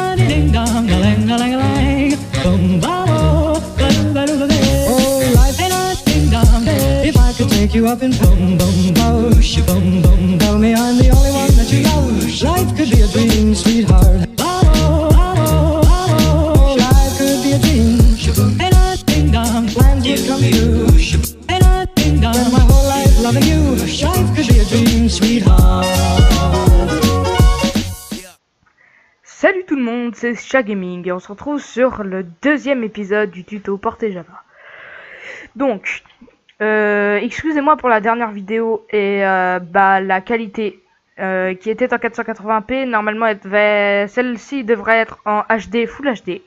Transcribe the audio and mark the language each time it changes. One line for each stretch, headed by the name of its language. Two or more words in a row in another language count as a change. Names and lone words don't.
English: ding dong, a lang a lang a lang, boom ba oh, life ain't a ding dong. If I could take you up and boom boom boosh, boom boom, tell me I'm the only one that you know. Life could be a dream, sweetheart. Life could be a dream. Ain't a ding dong, plans would come true. Ain't a ding dong, spend my whole life loving you. Life could be a dream, sweetheart.
French: Salut tout le monde, c'est Chat Gaming et on se retrouve sur le deuxième épisode du tuto Porter Java. Donc, excusez-moi pour la dernière vidéo et la qualité qui était en 480p, normalement celle-ci devrait être en HD,
English: Full HD.